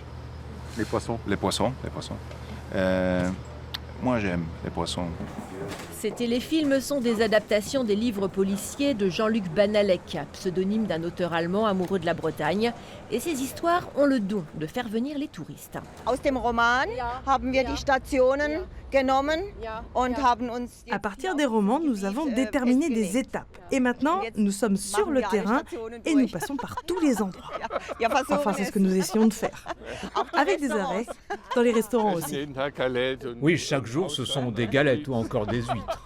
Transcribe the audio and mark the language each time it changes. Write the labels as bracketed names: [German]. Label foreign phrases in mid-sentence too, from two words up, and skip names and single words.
[French] Les poissons. Les poissons. Moi, j'aime les poissons. Ces téléfilms sont des adaptations des livres policiers de Jean-Luc Banalek, pseudonyme d'un auteur allemand amoureux de la Bretagne. Et ces histoires ont le don de faire venir les touristes. [German] Aus dem Roman haben wir die Stationen genommen und haben uns... [French] À partir des romans, nous avons déterminé des étapes. Et maintenant, nous sommes sur le terrain et nous passons par tous les endroits. Enfin, c'est ce que nous essayons de faire. Avec des arrêts, dans les restaurants aussi. Oui, chaque jour, ce sont des galettes ou encore des huîtres.